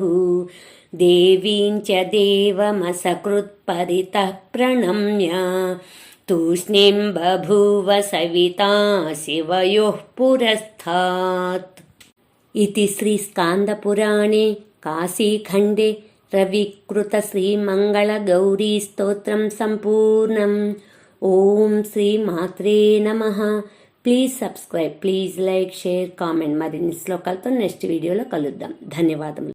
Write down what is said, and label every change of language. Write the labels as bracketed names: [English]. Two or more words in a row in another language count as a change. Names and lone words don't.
[Sanskrit] देवीं च देवमसकृत्परितः प्रणम्य तूष्णीं बभूव सविता शिवयोः पुरस्तात्. इति श्रीस्कान्दपुराणे काशीखण्डे रविकृतश्रीमङ्गलगौरीस्तोत्रं सम्पूर्णम्. ఓం శ్రీ మాత్రే నమః. [English] please subscribe, please like, share, comment. [Telugu] మరిన్ని శ్లోకాలతో నెక్స్ట్ వీడియోలో కలుద్దాం. ధన్యవాదములు.